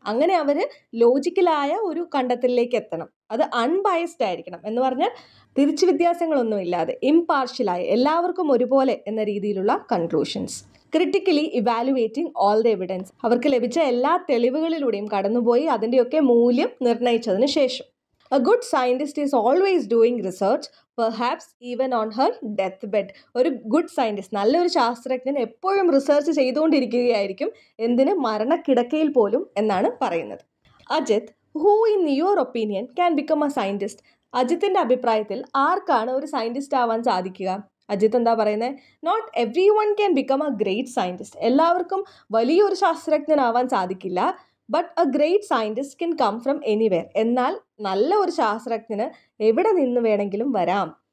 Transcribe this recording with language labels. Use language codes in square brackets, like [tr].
[ml] അങ്ങനെ അവർ ലോജിക്കലായ ഒരു കണ്ടെത്തലിലേക്ക് എത്തണം. അത് അൺബയസ്ഡ് ആയിരിക്കണം എന്ന് പറഞ്ഞാൽ തിരിച്ചു വ്യത്യാസങ്ങളൊന്നുമില്ലാതെ, ഇംപാർഷ്യലായ, എല്ലാവർക്കും ഒരുപോലെ എന്ന രീതിയിലുള്ള conclusions. [en] Critically evaluating all the evidence. [ml] അവർക്ക് ലഭിച്ച എല്ലാ തെളിവുകളിലൂടെയും കടന്നുപോയി അതിൻ്റെയൊക്കെ മൂല്യം നിർണ്ണയിച്ചതിന് ശേഷം. [en] A good scientist is always doing research, perhaps even on her deathbed. [ml] ഒരു ഗുഡ് സയൻറ്റിസ്റ്റ്, നല്ലൊരു ശാസ്ത്രജ്ഞൻ എപ്പോഴും റിസർച്ച് ചെയ്തുകൊണ്ടിരിക്കുകയായിരിക്കും. എന്തിന്? മരണക്കിടക്കയിൽ പോലും എന്നാണ് പറയുന്നത്. [en] Ajith, who in your opinion can become a scientist? [ml] അജിത്തിൻ്റെ അഭിപ്രായത്തിൽ ആർക്കാണ് ഒരു സയൻറ്റിസ്റ്റ് ആവാൻ സാധിക്കുക? അജിത്ത് എന്താ പറയുന്നത്? [en] Not every one can become a great scientist. [ml] എല്ലാവർക്കും വലിയൊരു ശാസ്ത്രജ്ഞനാവാൻ സാധിക്കില്ല. [en] But a great scientist can come from anywhere. [ml] എന്നാൽ നല്ല ഒരു ശാസ്ത്രജ്ഞന് എവിടെ നിന്ന് വേണമെങ്കിലും വരാം.